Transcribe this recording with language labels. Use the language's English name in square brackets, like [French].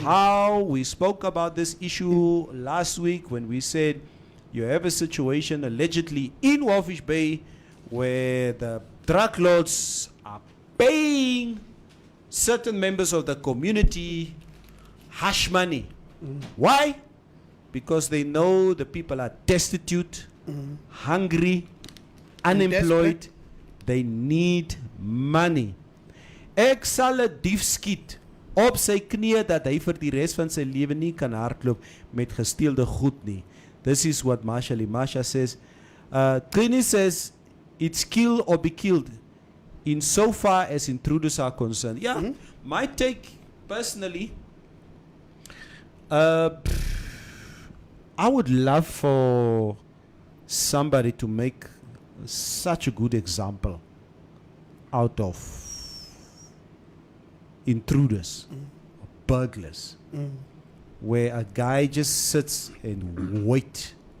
[English] How we spoke about this issue last week when we said you have a situation allegedly in Walfish Bay where the drug lords are paying certain members of the community hush money. Why? Because they know the people are destitute, hungry, unemployed. They need money. [Afrikaans] Ek sal 'n dief skiet op sy knieë dat hy vir die res van sy lewe nie kan hardloop met gesteelde goed nie. [English] This is what Masha Limasha says. Trini says it's kill or be killed in so far as intruders are concerned. Yeah, my take personally, I would love for somebody to make such a good example out of intruders, burglars, where a guy just sits and wait.